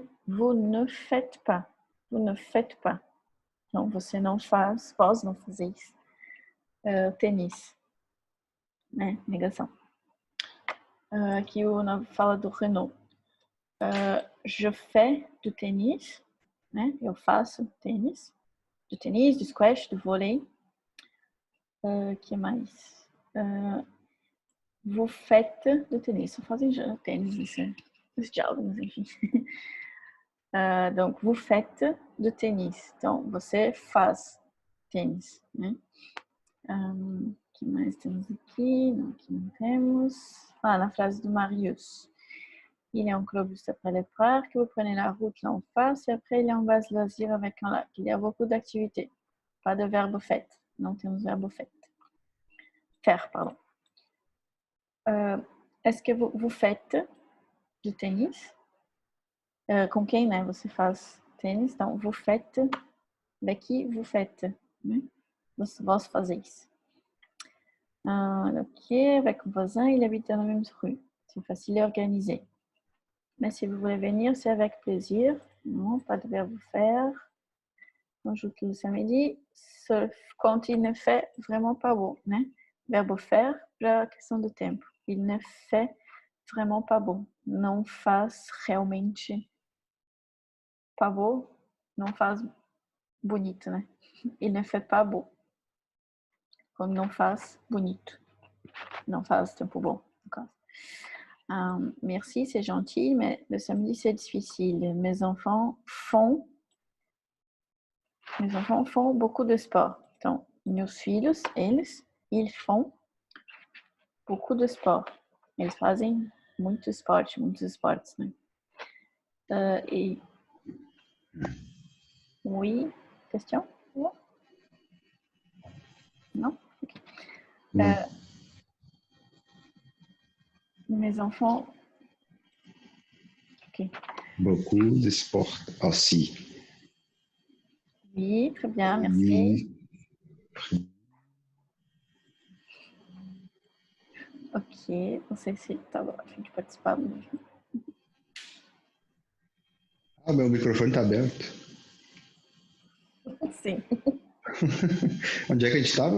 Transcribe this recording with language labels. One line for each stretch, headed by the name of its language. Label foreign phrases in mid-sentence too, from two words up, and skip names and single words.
French: Vous ne faites pas. Vous ne faites pas.
Portuguese: Então, você não faz, vós não fazeis tênis. Né? Negação. Aqui o fala do Renault.
French: Je fais du tênis, né?
Portuguese: Eu faço tênis. Do tênis, do squash, do vôlei. Que mais?
French: Vous faites
Portuguese: do tênis. Só fazem tênis, os diálogos, enfim.
French: Donc, vous faites
Portuguese: do tênis. Então, você faz tênis, né? Que mais temos aqui? Não, aqui não temos. Na frase do Marius.
French: Il est en clubus après les parcs, vous prenez la route là en face et après il est en base loisir avec un lac. Il y a beaucoup d'activités. Pas de verbe fait.
Portuguese: Não temos verbo fait. Faire, pardon.
French: Est-ce que vous faites du tênis?
Portuguese: Com quem, né? Você faz tênis. Então,
French: vous faites. Daqui, vous faites.
Portuguese: Né? Vós fazeis.
French: Ok, avec mon voisin, il habite dans la même rue. C'est facile à organiser. Mais si vous voulez venir, c'est avec plaisir. Non, pas de verbe faire. On joue tout le samedi. Sauf quand il ne fait vraiment pas beau.
Portuguese: Né? Verbo faire, para a questão do tempo.
French: Il ne fait vraiment pas beau.
Portuguese: Não faz realmente
French: pas beau.
Portuguese: Não faz bonito, né? Il ne fait pas beau. Quando não faz bonito. Não faz tempo bom, no caso.
French: Merci, c'est gentil, mais le samedi, c'est difficile. Mes enfants font beaucoup de sport.
Portuguese: Então, meus filhos,
French: ils font beaucoup de sport.
Portuguese: Eles fazem muito esporte, muitos esportes, né? E...
French: Oui, question? Non? Okay. Mes enfants... Ok. Beaucoup de sport aussi. Oui, très bien, merci. Oui.
Portuguese: Ok, não sei se estava a fim de participar mesmo. Meu microfone está aberto. Sim. Onde é que a gente estava?